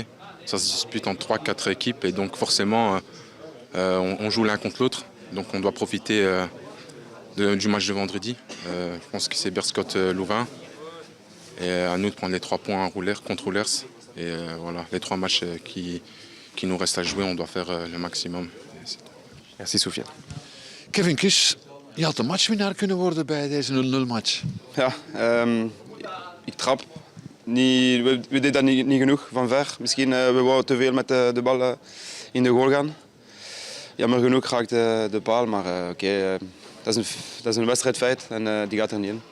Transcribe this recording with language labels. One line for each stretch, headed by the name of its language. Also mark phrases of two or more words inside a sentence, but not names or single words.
French: Ça se dispute en 3-4 équipes et donc forcément, on joue l'un contre l'autre. Donc on doit profiter du match de vendredi. Je pense que c'est Berscott-Louvain. Et à nous de prendre les 3 points contre Roulers. Et voilà, les 3 matchs qui nous restent à jouer, on doit faire le maximum. Merci Soufiane.
Dutch: Kevin Kies, je had de matchwinnaar kunnen worden bij deze 0-0 match. Ja, ik trap. We deden dat niet genoeg van ver. Misschien we wouden te veel met de bal in de goal gaan. Jammer genoeg raakte de paal, maar oké, dat is een wedstrijdfeit en die gaat er niet in.